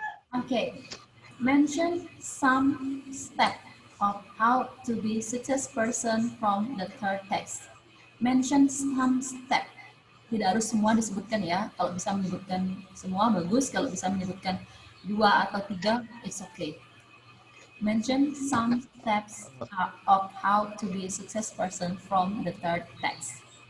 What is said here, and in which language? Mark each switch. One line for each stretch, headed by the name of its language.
English: Okay, mention some step of how to be success person from the third text. Mention some step.
Indonesian: Tidak harus semua disebutkan ya. Kalau bisa menyebutkan semua bagus. Kalau bisa menyebutkan 2 atau 3,
English: it's okay. Mention some steps of how to be a success person from the third text.